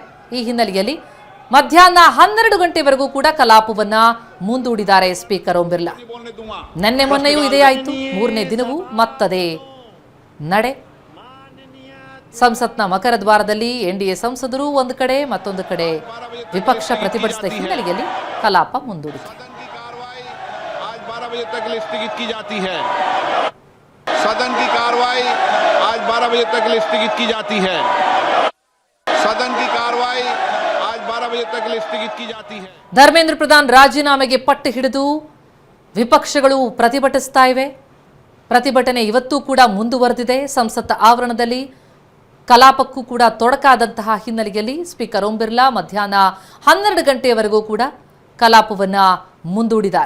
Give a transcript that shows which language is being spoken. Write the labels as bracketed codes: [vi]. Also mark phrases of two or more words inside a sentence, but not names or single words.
[kn] ಈ ಹಿನ್ನೆಲೆಯಲ್ಲಿ ಮಧ್ಯಾಹ್ನ 12 ಗಂಟೆವರೆಗೂ ಕೂಡ ಕಲಾಪವನ್ನ ಮುಂದೂಡಿದ್ದಾರೆ ಸ್ಪೀಕರ್ ಓಂ ಬಿರ್ಲಾ. ನಿನ್ನೆ ಮೊನ್ನೆಯೂ ಇದೇ ಆಯಿತು. 3ನೇ ದಿನವೂ ಮತ್ತದೇ ನಡೆ. ಸಂಸತ್ನ ಮಕರ ದ್ವಾರದಲ್ಲಿ NDA ಸಂಸದರು ಒಂದು ಕಡೆ, ಮತ್ತೊಂದು ಕಡೆ ವಿಪಕ್ಷ ಪ್ರತಿಭಟಿಸಿದ ಹಿನ್ನೆಲೆಯಲ್ಲಿ ಕಲಾಪ ಮುಂದೂಡಿಕೆ. [hi] सदन की कार्रवाई आज 12 बजे तक के लिए स्थगित की जाती है। सदन की कार्रवाई आज 12 बजे तक के लिए स्थगित की जाती है। [kn] ಧರ್ಮೇಂದ್ರ ಪ್ರಧಾನ್ ರಾಜೀನಾಮೆಗೆ ಪಟ್ಟು ಹಿಡಿದು ವಿಪಕ್ಷಗಳು ಪ್ರತಿಭಟಿಸ್ತಾ ಇವೆ. ಪ್ರತಿಭಟನೆ ಇವತ್ತೂ ಕೂಡ ಮುಂದುವರೆದಿದೆ. ಸಂಸತ್ ಆವರಣದಲ್ಲಿ ಕಲಾಪಕ್ಕೂ ಕೂಡ ತೊಡಕಾದಂತಹ ಹಿನ್ನೆಲೆಯಲ್ಲಿ ಸ್ಪೀಕರ್ ಓಂ ಬಿರ್ಲಾ ಮಧ್ಯಾಹ್ನ 12 ಗಂಟೆಯವರೆಗೂ ಕೂಡ ಕಲಾಪವನ್ನ ಮುಂದೂಡಿದ್ದಾರೆ.